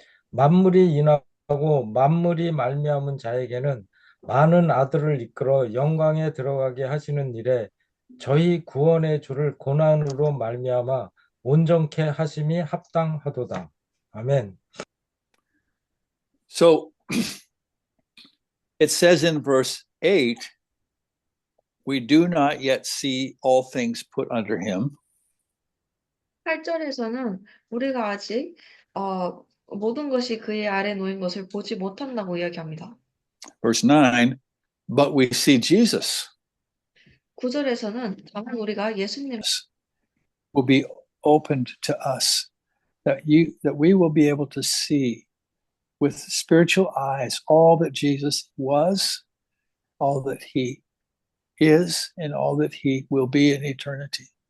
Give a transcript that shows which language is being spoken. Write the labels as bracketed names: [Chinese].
[Korean] 만물이 인하고 만물이 말미암은 자에게는 많은 아들을 이끌어 영광에 들어가게 하시는 일에 저희 구원의 주를 고난으로 말미암아 온전케 하심이 합당하도다. 아멘. [English] So it says in verse 8, we do not yet see all things put under him. [Korean] 8절에서는 우리가 아직 모든 것이 그의 아래 놓인 것을 보지 못한다고 이야기합니다. [English] Verse 9, but we see Jesus [Korean] 9절에서는 다만 우리가 예수님 [English] will be opened to us, that we will be able to see with spiritual eyes all that Jesus was, all that he is, and all that he will be in eternity.